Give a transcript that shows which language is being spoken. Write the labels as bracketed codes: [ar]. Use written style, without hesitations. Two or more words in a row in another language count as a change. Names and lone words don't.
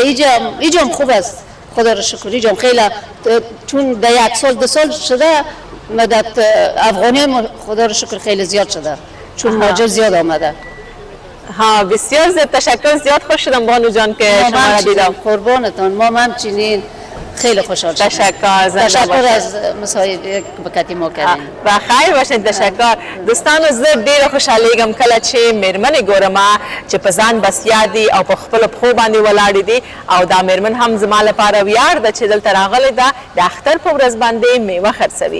[fa] اینجا هم خوب است، خدا را شکر. اینجا هم خیلی، چون در 1 سال 2 سال شده مدت افغانی هم خدا را شکر خیلی زیاد شده، چون مهاجر زیاد آمده. بسیار زیاد تشکر. زیاد خوش شدم بانو جان که شما را دیدم. قربانتان، ما همچنین خیلی خوشحال شدم. تشکر از مساعدت که ما کردین. و خیر باشین. تشکر. [ps] دوستانو، زه ډیره خوشحالیږم کله چې میرمنې ګورم چې په ځان بسیا دي او په خپلو پښو باندې ولاړې دي. او دا میرمن هم زما لپاره ویاړ ده چې دلته راغلې ده د اختر په ورځ باندې میوه خرڅوي.